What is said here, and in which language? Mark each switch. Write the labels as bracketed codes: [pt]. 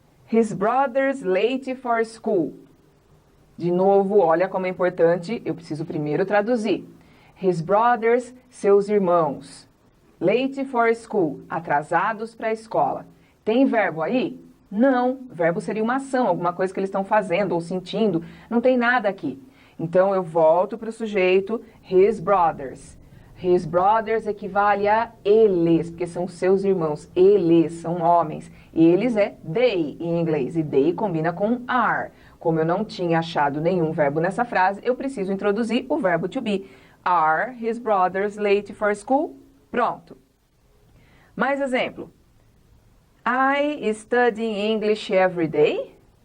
[en] His brother's late for school. [pt] De novo, olha como é importante, eu preciso primeiro traduzir. [en] His brothers, [pt] seus irmãos. [en] Late for school, [pt] atrasados para a escola. Tem verbo aí? Não, verbo seria uma ação, alguma coisa que eles estão fazendo ou sentindo. Não tem nada aqui. Então eu volto para o sujeito, [en] his brothers. His brothers [pt] equivale a eles, porque são seus irmãos. Eles são homens. Eles é they em inglês, e they combina com are. Como eu não tinha achado nenhum verbo nessa frase, eu preciso introduzir o verbo to be. [en] Are his brothers late for school? [pt] Pronto. Mais exemplo. [en] I study English every day.